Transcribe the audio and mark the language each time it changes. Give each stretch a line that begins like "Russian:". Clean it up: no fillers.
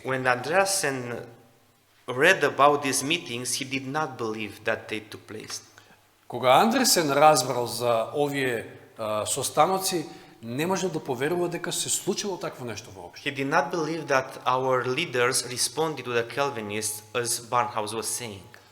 English: When Andreasen read about these meetings, he did not believe that they took place.
Macedonian: Кога Андресен разбрал за овие состаноци, не можел да поверува дека се случило такво нешто воопшто.
English: He did not believe that our leaders responded to the Calvinists as Barnhouse was saying.